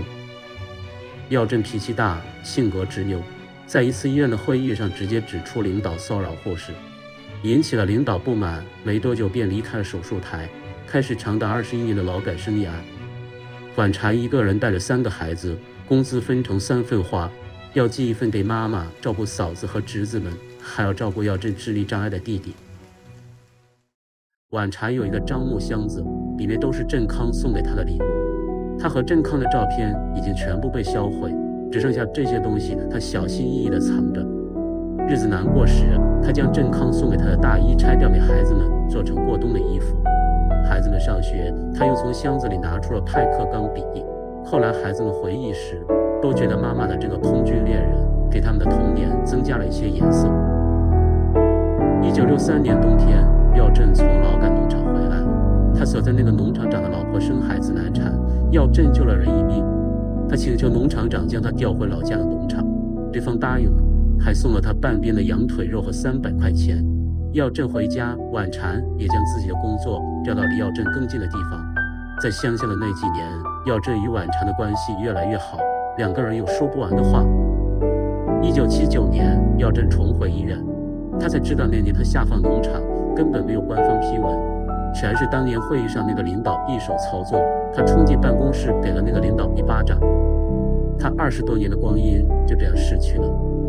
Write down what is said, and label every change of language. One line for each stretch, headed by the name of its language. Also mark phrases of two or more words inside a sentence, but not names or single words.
Chinese: 耀振脾氣大，性格執拗，在一次醫院的會議上直接指出領導騷擾護士，引起了領導不滿，沒多久便離開了手術台，開始長達21年的勞改生涯。婉嬋一個人帶着3個孩子，工資分成3份花，要寄1份給媽媽照顧嫂子和侄子們，還要照顧耀振智力障礙的弟弟。婉嬋有一個樟木箱子，裡面都是振康送給她的禮物，她和振康的照片已經全部被銷毀，只剩下這些東西，她小心翼翼地藏着。日子難過時，她將振康送給她的大衣拆掉，給孩子們做成過冬的衣服。孩子們上學，她又從箱子裡拿出了派克鋼筆， 後來孩子們回憶時，都覺得媽媽的這個空軍戀人給他們的童年增加了一些顏色。1963年冬天，耀振從劳改農場回來了，他所在那個農场长的老婆生孩子难產，耀振救了人一命。他請求農场长将他调回老家的農場，對方答應了，還送了他半邊的羊腿肉和300塊錢。耀振回家，婉嬋也将自己的工作調到離耀振更近的地方。在鄉下的那幾年，耀振與婉嬋的關係越來越好，兩個人有說不完的話。1979年，耀振重回醫院，他才知道那年他下放農場根本沒有官方批文，全是當年會議上那個領導一手操作。他衝進辦公室，給了那個領導一巴掌。他20多年的光陰就這樣逝去了。